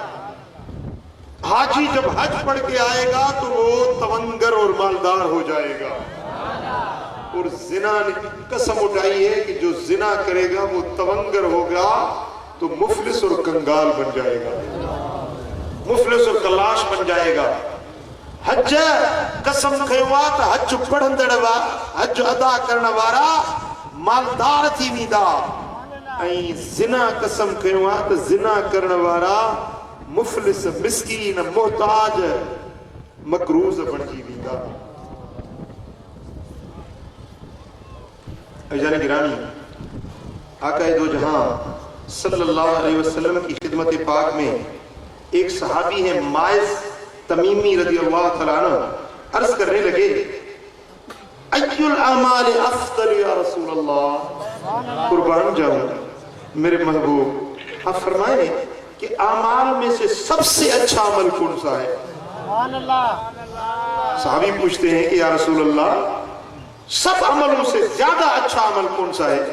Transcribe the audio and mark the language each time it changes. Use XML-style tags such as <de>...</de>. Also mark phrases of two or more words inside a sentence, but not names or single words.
<ur>حاجی جب حج پڑھ کے آئے گا تو وہ تونگر اور مالدار ہو جائے گا. اور زنا نے قسم اٹھائی ہے کہ جو زنا کرے گا وہ تونگر ہوگا تو مفلس اور کنگال بن جائے گا، مفلس اور کلاش بن جائے گا.</ur> <sd>हज कसम खयों त हज पढ़ंदड़ हज अदा करण वारा मालदार थी वेंदा, ऐं जिना कसम खयों त जिना करण वारा मुफलिस, मिस्कीन, मोहताज, मकरूज बणजी वेंदा।</sd> <ur>اذان گرامی, آقائے دو جہاں</ur> <ar>صلی اللہ علیہ وسلم</ar> <ur>کی خدمت پاک میں ایک صحابی ہے ماعز تمیمی</ur> <ar>رضی اللہ تعالیٰ عنہ,</ar> <ur>عرض کرنے لگے</ur> <ar>أي الأعمال أفضل يا رسول الله,</ar> <ur>قربان جاؤں میرے محبوب، آپ فرمائے کہ اعمال میں سے سب سے اچھا عمل کون سا ہے? صحابی پوچھتے ہیں کہ</ur> <ar>یا رسول اللہ,</ar> <ur>سب عملوں سے زیادہ اچھا عمل کون سا ہے?</ur>